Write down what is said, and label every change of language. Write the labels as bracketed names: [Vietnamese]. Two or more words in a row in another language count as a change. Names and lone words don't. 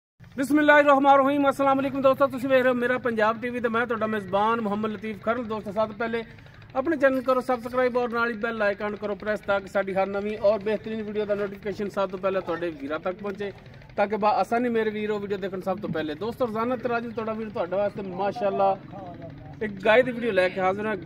[Arabic] بسم الله الرحمن الرحيم السلام عليكم [Punjabi] دوستو، تسیں ویکھ رہے ہو میرا پنجاب ٹی وی تے میں تہاڈا میزبان محمد لطیف کھرل. دوستو سب توں پہلے اپنے چینل کرو سبسکرائب اور نال [English] bell icon [Punjabi] کرو پریس تاکہ ساڈی ہر نویں اور بہترین ویڈیو کا نوٹیفکیشن سب توں پہلے تہاڈے ویراں تک پہنچے تاکہ آسانی میرے ویر ویڈیو دیکھنے سب توں پہلے. دوستو روزانہ تراجی تہاڈا ویر تہاڈے واسطے ماشاءاللہ ایک گائے کی ویڈیو لے کے حاضر ہے.